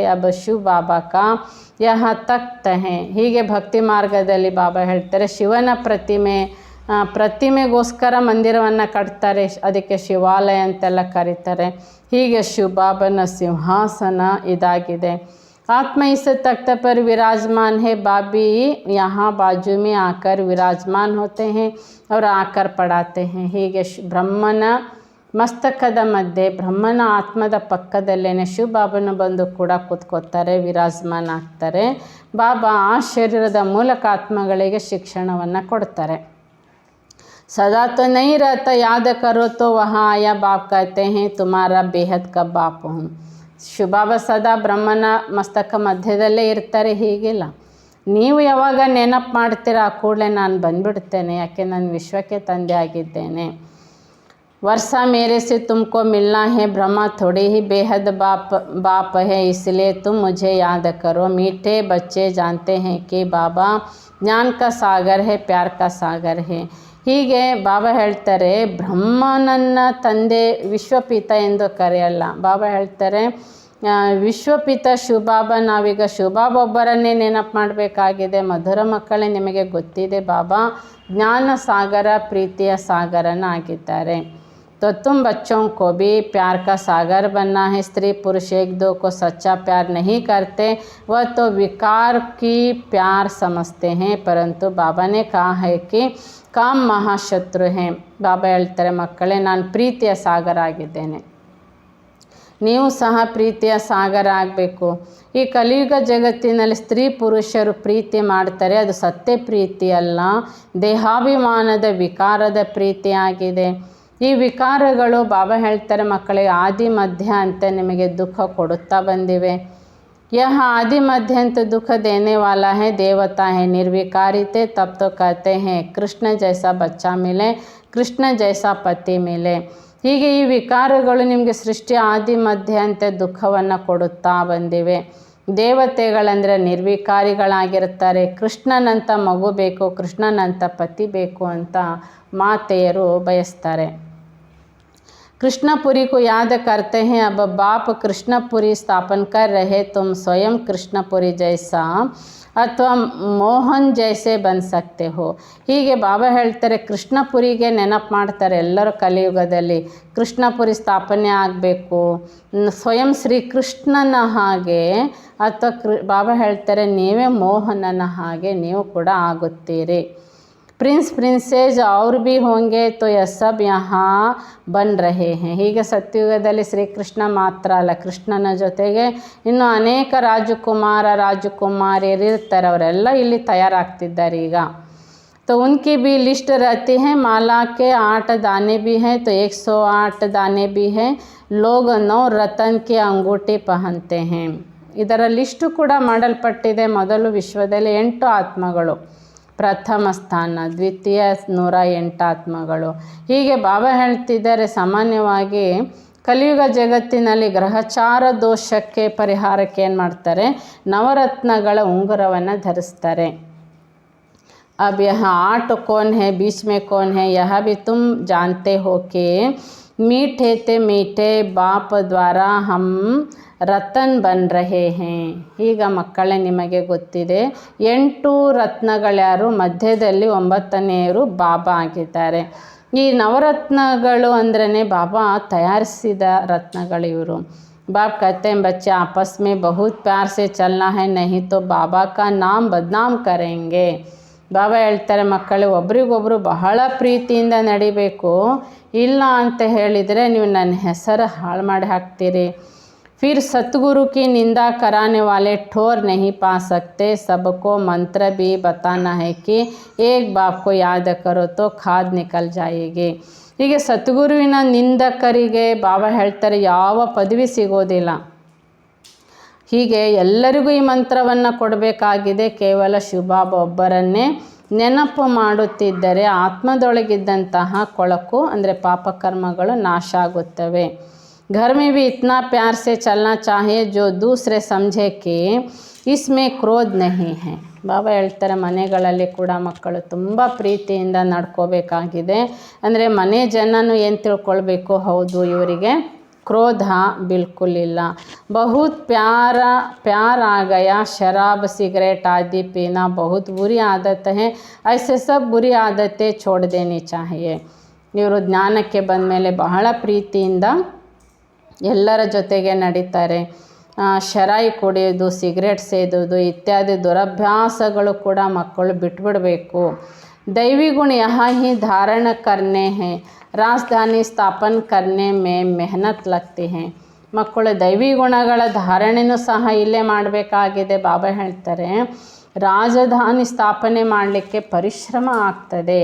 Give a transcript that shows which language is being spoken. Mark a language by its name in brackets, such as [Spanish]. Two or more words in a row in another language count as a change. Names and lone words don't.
[Hindi] अब शिव बाबा का यह तख्त है. [Kannada] ಹೀಗೆ ಭಕ್ತಿ ಮಾರ್ಗದಲ್ಲಿ ಬಾಬಾ ಹೇಳ್ತಾರೆ, ಶಿವನ ಪ್ರತಿಮೆಗೋಸ್ಕರ ಮಂದಿರವನ್ನು ಕಟ್ತಾರೆ, ಅದಕ್ಕೆ ಶಿವಾಲಯ ಅಂತೆಲ್ಲ ಕರೀತಾರೆ. ಹೀಗೆ ಶಿವಬಾಬನ ಸಿಂಹಾಸನ ಇದಾಗಿದೆ. [Hindi] आत्मा इस तख्त पर विराजमान है. बाबी यहाँ बाजू में आकर विराजमान होते हैं और आकर पढ़ाते हैं. [Kannada] ಹೀಗೆ ಬ್ರಹ್ಮನ ಮಸ್ತಕದ ಮಧ್ಯೆ, ಬ್ರಹ್ಮನ ಆತ್ಮದ ಪಕ್ಕದಲ್ಲೇ ಶಿವಬಾಬನು ಬಂದು ಕೂಡ ಕೂತ್ಕೋತಾರೆ, ವಿರಾಜಮಾನ ಆಗ್ತಾರೆ. ಬಾಬಾ ಆ ಶರೀರದ ಮೂಲಕ ಆತ್ಮಗಳಿಗೆ ಶಿಕ್ಷಣವನ್ನು ಕೊಡ್ತಾರೆ. [Hindi] सदा तो नहीं रहता, याद करो तो वहाँ आया. बाप कहते हैं तुम्हारा बेहद का बाप हूँ. [Kannada] ಶಿವಬಾಬಾ ಸದಾ ಬ್ರಹ್ಮನ ಮಸ್ತಕ ಮಧ್ಯದಲ್ಲೇ ಇರ್ತಾರೆ. ಹೀಗಿಲ್ಲ, ನೀವು ಯಾವಾಗ ನೆನಪು ಮಾಡ್ತೀರ ಆ ಕೂಡಲೇ ನಾನು ಬಂದುಬಿಡ್ತೇನೆ, ಯಾಕೆ ನಾನು ವಿಶ್ವಕ್ಕೆ ತಂದೆ ಆಗಿದ್ದೇನೆ. [Hindi] वर्षा मेरे से तुमको मिलना है, ब्रह्मा थोड़ी ही बेहद बाप है, इसलिए तुम मुझे याद करो. मीठे बच्चे जानते हैं कि बाबा ज्ञान का सागर है, प्यार का सागर है. [Kannada] ಹೀಗೆ ಬಾಬಾ ಹೇಳ್ತಾರೆ, ಬ್ರಹ್ಮನನ್ನ ತಂದೆ ವಿಶ್ವಪಿತ ಎಂದು ಕರೆಯಲ್ಲ. ಬಾಬಾ ಹೇಳ್ತಾರೆ, ವಿಶ್ವಪಿತ ಶಿವಬಾಬಾ, ನಾವೀಗ ಶಿವಬಾಬಾ ಒಬ್ಬರನ್ನೇ ನೆನಪು ಮಾಡಬೇಕಾಗಿದೆ. ಮಧುರ ಮಕ್ಕಳೇ, ನಿಮಗೆ ಗೊತ್ತಿದೆ ಬಾಬಾ ಜ್ಞಾನ ಸಾಗರ, ಪ್ರೀತಿಯ ಸಾಗರನ ಆಗಿದ್ದಾರೆ. [Hindi] तो तुम बच्चों को भी प्यार का सागर बनना है। स्त्री पुरुष एक दो को सच्चा प्यार नहीं करते, वह तो विकार की प्यार समझते हैं। परंतु बाबा ने कहा है कि काम महाशत्रु हैं। [Kannada] ಬಾಬಾ ಹೇಳ್ತಾರೆ, ಮಕ್ಕಳೇ ನಾನು ಪ್ರೀತಿಯ ಸಾಗರ ಆಗಿದ್ದೇನೆ, ನೀವು ಸಹ ಪ್ರೀತಿಯ ಸಾಗರ ಆಗಬೇಕು. ಈ ಕಲಿಯುಗ ಜಗತ್ತಿನಲ್ಲಿ ಸ್ತ್ರೀ ಪುರುಷರು ಪ್ರೀತಿ ಮಾಡ್ತಾರೆ, ಅದು ಸತ್ಯ ಪ್ರೀತಿ ಅಲ್ಲ, ದೇಹಾಭಿಮಾನದ ವಿಕಾರದ ಪ್ರೀತಿಯಾಗಿದೆ. ಈ ವಿಕಾರಗಳು ಬಾಬಾ ಹೇಳ್ತಾರೆ ಮಕ್ಕಳಿಗೆ ಆದಿ ಮಧ್ಯ ಅಂತ ನಿಮಗೆ ದುಃಖ ಕೊಡುತ್ತಾ ಬಂದಿವೆ. [Hindi] यह आदि मध्यंत दुख देने वाला है, देवता है निर्विकारिते, तब तो कहते हैं कृष्ण जैसा बच्चा मिले, कृष्ण जैसा पति मिले. [Kannada] ಹೀಗೆ ಈ ವಿಕಾರಗಳು ನಿಮಗೆ ಸೃಷ್ಟಿ ಆದಿ ಮಧ್ಯಾಂತ ದುಃಖವನ್ನು ಕೊಡುತ್ತಾ ಬಂದಿವೆ. ದೇವತೆಗಳಂದರೆ ನಿರ್ವಿಕಾರಿಗಳಾಗಿರ್ತಾರೆ. ಕೃಷ್ಣನಂಥ ಮಗು ಬೇಕು, ಕೃಷ್ಣನಂಥ ಪತಿ ಬೇಕು ಅಂತ ಮಾತೆಯರು ಬಯಸ್ತಾರೆ. [Hindi] कृष्णपुरी को याद करते हैं, अब बाप कृष्णपुरी स्थापन कर रहे, तुम स्वयं कृष्णपुरी जैसा अथवा मोहन जैसे बन सकते हो. [Kannada] ಹೀಗೆ ಬಾಬಾ ಹೇಳ್ತಾರೆ, ಕೃಷ್ಣಪುರಿಗೆ ನೆನಪು ಮಾಡ್ತಾರೆ ಎಲ್ಲರೂ ಕಲಿಯುಗದಲ್ಲಿ. ಕೃಷ್ಣಪುರಿ ಸ್ಥಾಪನೆ ಆಗಬೇಕು, ಸ್ವಯಂ ಶ್ರೀಕೃಷ್ಣನ ಹಾಗೆ, ಅಥವಾ ಬಾಬಾ ಹೇಳ್ತಾರೆ ನೀವೇ ಮೋಹನನ ಹಾಗೆ ನೀವು ಕೂಡ ಆಗುತ್ತೀರಿ. [Hindi] प्रिंस प्रिंसेज और भी होंगे तो यह सब यहाँ बन रहे हैं. [Kannada] ಹೀಗೆ ಸತ್ಯುಗದಲ್ಲಿ ಶ್ರೀಕೃಷ್ಣ ಮಾತ್ರ ಅಲ್ಲ, ಕೃಷ್ಣನ ಜೊತೆಗೆ ಇನ್ನು ಅನೇಕ ರಾಜಕುಮಾರ ರಾಜಕುಮಾರಿಯರು ಇರ್ತಾರೆ, ಅವರೆಲ್ಲ ಇಲ್ಲಿ ತಯಾರಾಗ್ತಿದ್ದಾರೆ ಈಗ. [Hindi] तो उनकी भी लिस्ट रहती है, माला के 8 दाने भी हैं तो 108 दाने भी हैं, लोग 9 रतन की अंगूठी पहनते हैं. [Kannada] ಇದರ ಲಿಸ್ಟು ಕೂಡ ಮಾಡಲ್ಪಟ್ಟಿದೆ. ಮೊದಲು ವಿಶ್ವದಲ್ಲಿ 8 ಆತ್ಮಗಳು, ಪ್ರಥಮ ಸ್ಥಾನ, ದ್ವಿತೀಯ 108 ಆತ್ಮಗಳು. ಹೀಗೆ ಬಾಬಾ ಹೇಳ್ತಿದ್ದಾರೆ, ಸಾಮಾನ್ಯವಾಗಿ ಕಲಿಯುಗ ಜಗತ್ತಿನಲ್ಲಿ ಗ್ರಹಚಾರ ದೋಷಕ್ಕೆ ಪರಿಹಾರಕ್ಕೆ ಏನು ಮಾಡ್ತಾರೆ, ನವರತ್ನಗಳ ಉಂಗುರವನ್ನು ಧರಿಸ್ತಾರೆ. [Hindi] अब यहाँ 8 कौन है, बीच में कौन है, यह भी तुम जानते हो कि मीठे ते मीठे बाप द्वारा हम रतन बन रहे हैं. [Kannada] ಈಗ ಮಕ್ಕಳೇ ನಿಮಗೆ ಗೊತ್ತಿದೆ 8 ರತ್ನಗಳ್ಯಾರು, ಮಧ್ಯದಲ್ಲಿ 9ನೇಯರು ಬಾಬಾ ಆಗಿದ್ದಾರೆ. ಈ ನವರತ್ನಗಳು ಅಂದ್ರೇ ಬಾಬಾ ತಯಾರಿಸಿದ ರತ್ನಗಳು ಇವರು. [Hindi] बाप कहते हैं बच्चे आपस में बहुत प्यार से चलना है, नहीं तो बाबा का नाम बदनाम करेंगे. [Kannada] ಬಾಬಾ ಹೇಳ್ತಾರೆ ಮಕ್ಕಳು ಒಬ್ರಿಗೊಬ್ಬರು ಬಹಳ ಪ್ರೀತಿಯಿಂದ ನಡಿಬೇಕು, ಇಲ್ಲ ಅಂತ ಹೇಳಿದರೆ ನೀವು ನನ್ನ ಹೆಸರು ಹಾಳು ಮಾಡಿ ಹಾಕ್ತೀರಿ. [Hindi] फिर सतगुरु की निंदा कराने वाले ठोर नहीं पा सकते, सबको मंत्र भी बताना है कि एक बाप को याद करो तो खाद निकल जाएगी. [Kannada] ಹೀಗೆ ಸದ್ಗುರುವಿನ ನಿಂದಕರಿಗೆ ಬಾಬಾ ಹೇಳ್ತಾರೆ ಯಾವ ಪದವಿ ಸಿಗೋದಿಲ್ಲ. ಹೀಗೆ ಎಲ್ಲರಿಗೂ ಈ ಮಂತ್ರವನ್ನು ಕೊಡಬೇಕಾಗಿದೆ. ಕೇವಲ ಶಿವಬಾಬಾ ಒಬ್ಬರನ್ನೇ ನೆನಪು ಮಾಡುತ್ತಿದ್ದರೆ ಆತ್ಮದೊಳಗಿದ್ದಂತಹ ಕೊಳಕು ಅಂದರೆ ಪಾಪಕರ್ಮಗಳು ನಾಶ ಆಗುತ್ತವೆ. [Hindi] घर में भी इतना प्यार से चलना चाहिए जो दूसरे समझे कि इसमें क्रोध नहीं है. [Kannada] ಬಾಬಾ ಹೇಳ್ತಾರೆ ಮನೆಗಳಲ್ಲಿ ಕೂಡ ಮಕ್ಕಳು ತುಂಬ ಪ್ರೀತಿಯಿಂದ ನಡ್ಕೋಬೇಕಾಗಿದೆ. ಅಂದರೆ ಮನೆ ಜನನು ಏನು ತಿಳ್ಕೊಳ್ಬೇಕು, ಹೌದು ಇವರಿಗೆ ಕ್ರೋಧ बिल्कुल ಇಲ್ಲ. [Hindi] बहुत प्यार आ गया, शराब सिगरेट आदि पीना बहुत बुरी आदत है, ऐसे सब बुरी आदतें छोड़ देनी चाहिए. [Kannada] ಇವರು ಜ್ಞಾನಕ್ಕೆ ಬಂದ ಮೇಲೆ ಬಹಳ ಪ್ರೀತಿಯಿಂದ ಎಲ್ಲರ ಜೊತೆಗೆ ನಡೀತಾರೆ. ಶರಾಯಿ ಕುಡಿಯೋದು, ಸಿಗರೇಟ್ ಸೇದೋದು ಇತ್ಯಾದಿ ದುರಭ್ಯಾಸಗಳು ಕೂಡ ಮಕ್ಕಳು ಬಿಟ್ಬಿಡಬೇಕು. [Hindi] दैवी गुण यहाँ ही धारण करने हैं, राजधानी स्थापन करने में मेहनत लगती है. [Kannada] ಮಕ್ಕಳು ದೈವಿ ಗುಣಗಳ ಧಾರಣೆನೂ ಸಹ ಇಲ್ಲೇ ಮಾಡಬೇಕಾಗಿದೆ. ಬಾಬಾ ಹೇಳ್ತಾರೆ ರಾಜಧಾನಿ ಸ್ಥಾಪನೆ ಮಾಡಲಿಕ್ಕೆ ಪರಿಶ್ರಮ ಆಗ್ತದೆ.